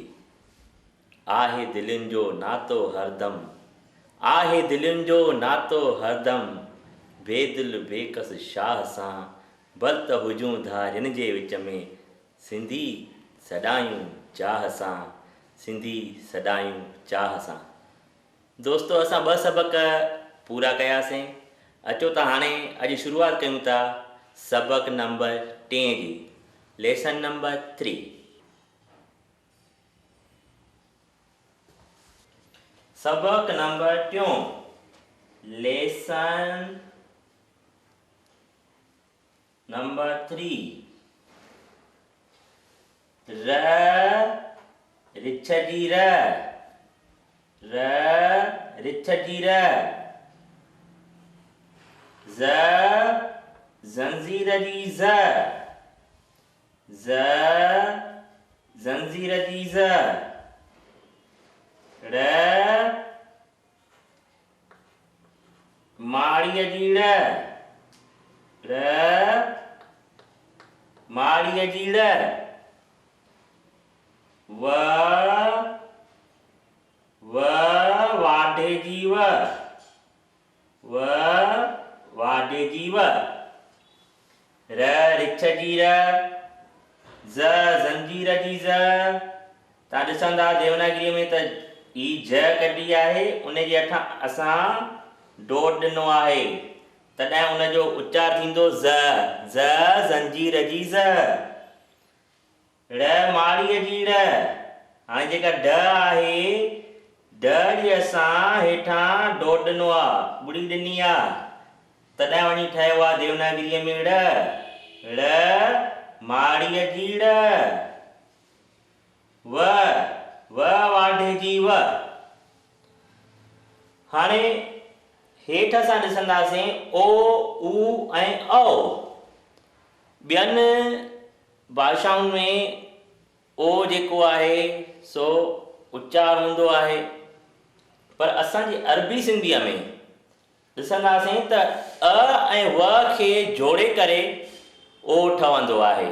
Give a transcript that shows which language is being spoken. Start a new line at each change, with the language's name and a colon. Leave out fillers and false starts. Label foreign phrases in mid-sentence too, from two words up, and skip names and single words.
Sindhi: आहे दिलनि जो नातो हरदम, आहे दिलनि जो नातो हरदम, बेदिल बेकस शाह सां, भर्त हुजूं धारियुनि जे विच में, सिंधी सॾायूं चाह सां, सिंधी सॾायूं चाह सां। दोस्तो असां 2 सबक पूरा कयासीं। अचो त हाणे अॼु शुरूआत कयूं था सबक नंबर 3 जी,
English: lesson number
Sindhi: 3। सबक नंबर 3,
English: lesson number
Sindhi: 3। र रिछ जी र, र रिछ जी र। ज़ ज़ंजीर जी ज़, ज़ ज़ंजीर जी ज़। र माड़ीअ जी ड़, र माड़ीअ जी ड़। व वाढे जी व, व वाढे जी व। र रिछ जी र, ज़ ज़ंजीर जी ज़। तव्हां ॾिसंदा देवनागरीअ में त ई ज कढी आहे, उन जे हेठां असां डॉट ॾिनो आहे, तॾहिं उनजो उच्चार थींदो ज़, ज़ ज़ंजीर जी ज़। ड़ माड़ीअ जी ड़। हाणे जेका ड आहे, ड जे असां हेठां डॉट ॾिनो आहे, ॿुड़ी ॾिनी आहे, तॾहिं वञी ठहियो आहे देवनागरीअ में ड़, ड़ माड़ीअ जी ड़। व वाढे जी व। हाणे हेठि असां ॾिसंदासीं ओ उ ऐं औ। ॿियनि भाषाउनि में ओ जेको आहे सो उच्चार हूंदो आहे, पर असांजी अरबी सिंधीअ में ॾिसंदासीं त अ ऐं व खे जोड़े करे ओ ठहंदो आहे।